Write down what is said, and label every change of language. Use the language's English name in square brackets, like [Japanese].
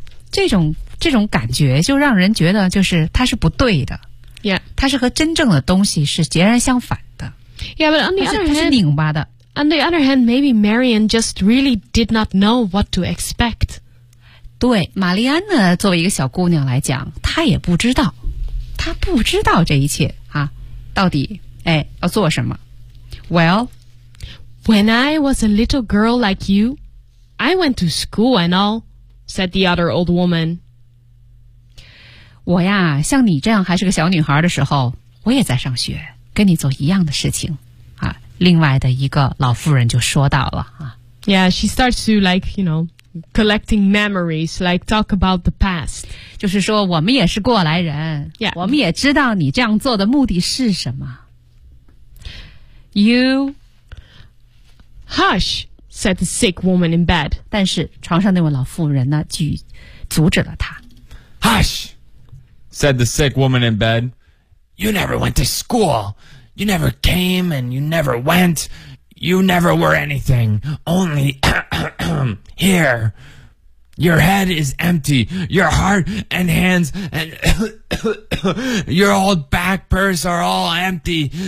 [Chinese] 这种感觉就让人觉得就是它是不对的。 [English] Yeah. [Chinese] 它是和真正的东西是截然相反的。 [English] Yeah, but on the other hand, [Chinese] 它是拧巴的。 [English] On the other hand, maybe Marion just really did not know what to expect. [Chinese] 对，玛丽安呢，作为一个小姑娘来讲，她也不知道，她不知道这一切啊，到底哎要做什么。 [English] Well, when I was a little girl like you, I went to school and all, said the other old woman. [Chinese] 我呀，像你这样还是个小女孩的时候，我也在上学，跟你做一样的事情。另外的一个老妇人就说到了啊。 [English] Yeah, she starts to like, you know, collecting memories, like talk about the past. [Chinese] 就是说我们也是过来人。 [English] Yeah. [Chinese] 我们也知道你这样做的目的是什么。 [English] You hush, said the sick woman in bed. [Chinese] 但是床上那位老妇人呢就阻止了她。 [English] Hush, said the sick woman in bed. You never went to school. You never came and you never went. You never were anything. Only here. Your head is empty. Your heart and hands and your old back purse are all empty.